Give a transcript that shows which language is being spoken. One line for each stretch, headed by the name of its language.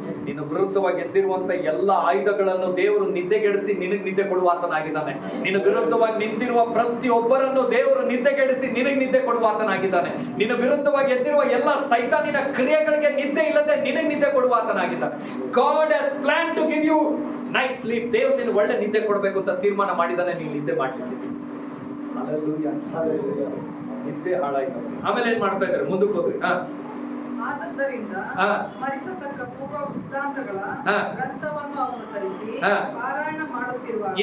Kannada: ನಿನ್ನ ವಿರುದ್ಧವಾಗಿ ಎದ್ದಿರುವಂತ ಎಲ್ಲ ಆಯುಧಗಳನ್ನು ದೇವರು ನಿದ್ದೆಗೆಡಿಸಿ ನಿನಗ್ ನಿದ್ದೆ ಕೊಡುವಾತನಾಗಿದ್ದಾನೆ. ನಿನ್ನ ವಿರುದ್ಧವಾಗಿ ನಿಂತಿರುವ ಪ್ರತಿಯೊಬ್ಬರನ್ನು ದೇವರು ನಿದ್ದೆಗೆಡಿಸಿ ನಿನಗ್ ನಿದ್ದೆ ಕೊಡುವಾತನಾಗಿದ್ದಾನೆ. ನಿನ್ನ ವಿರುದ್ಧವಾಗಿ ಎದ್ದಿರುವ ಎಲ್ಲ ಸೈತಾನಿನ ಕ್ರಿಯೆಗಳಿಗೆ ನಿದ್ದೆ ಇಲ್ಲದೆ ನಿನಗ್ ನಿದ್ದೆ ಕೊಡುವಾತನಾಗಿದ್ದಾನೆ.
English: God has planned to give you nice sleep.
Kannada: ದೇವರು ನಿನಗೆ ಒಳ್ಳೆ ನಿದ್ದೆ ಕೊಡಬೇಕು ಅಂತ ತೀರ್ಮಾನ ಮಾಡಿದ್ದಾನೆ. ನೀನು ನಿದ್ದೆ ಮಾಡ್ಲಿಕ್ಕೆ. Hallelujah, hallelujah. ನಿದ್ದೆ ಹಾಳಾಯ್ತು. ಆಮೇಲೆ ಏನ್ ಮಾಡ್ತಾ ಇದ್ದಾರೆ, ಮುಂದಕ್ಕೆ ಹೋದ್ರಿ. ಆದ್ದರಿಂದ ಸ್ಮರಿಸತಕ್ಕ ಪೂರ್ವ ವೃತ್ತಾಂತಗಳ ಗ್ರಂಥವನ್ನು ಅವನು ತರಿಸಿ ಪಾರಾಯಣ ಮಾಡುತ್ತಿರುವಾಗ